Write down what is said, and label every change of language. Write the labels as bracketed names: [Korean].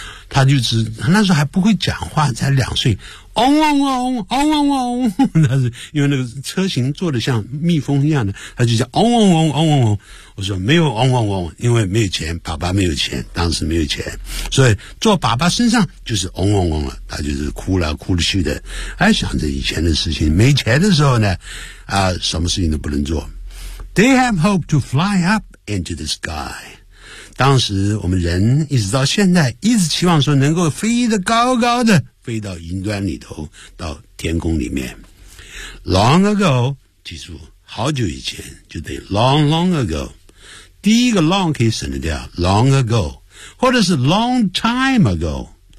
[Chinese] 他就只他那时候还不会讲话，才两岁，嗡嗡嗡嗡嗡嗡，那是因为那个车型做的像蜜蜂一样的，他就叫嗡嗡嗡嗡嗡嗡。我说没有嗡嗡嗡，因为没有钱，爸爸没有钱，当时没有钱，所以坐爸爸身上就是嗡嗡嗡了，他就是哭了哭了去的，还想着以前的事情。没钱的时候呢，啊，什么事情都不能做。 [English] They have hope to fly up into the sky. [Chinese] 当时我们人一直到现在一直期望说能够飞得高高的，飞到云端里头，到天空里面。 [English] Long ago， [Chinese] 记住好久以前，就得 [English] long long ago， [Chinese] 第一个 long 可以省得掉 [English] long ago， [Chinese] 或者是 [English] long time ago。